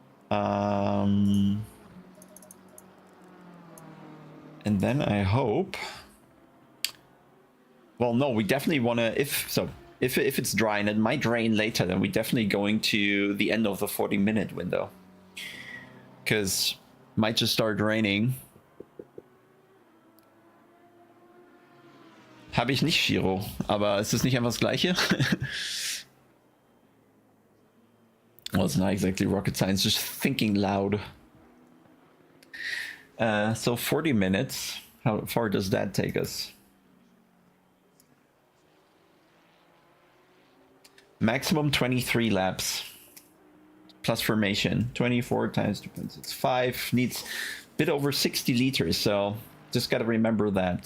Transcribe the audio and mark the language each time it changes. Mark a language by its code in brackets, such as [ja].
[en] And then I hope. Well, no, we definitely want to. If it's dry, and it might rain later, then we're definitely going to the end of the 40-minute window, because might just start raining. [de] Habe ich nicht, Shiro, aber ist das nicht einfach das Gleiche? [en] Well, it's not exactly rocket science, just thinking loud. So 40 minutes, how far does that take us? Maximum 23 laps. Plus formation, 24 times 2.6, 5, needs a bit over 60 liters, so just gotta remember that.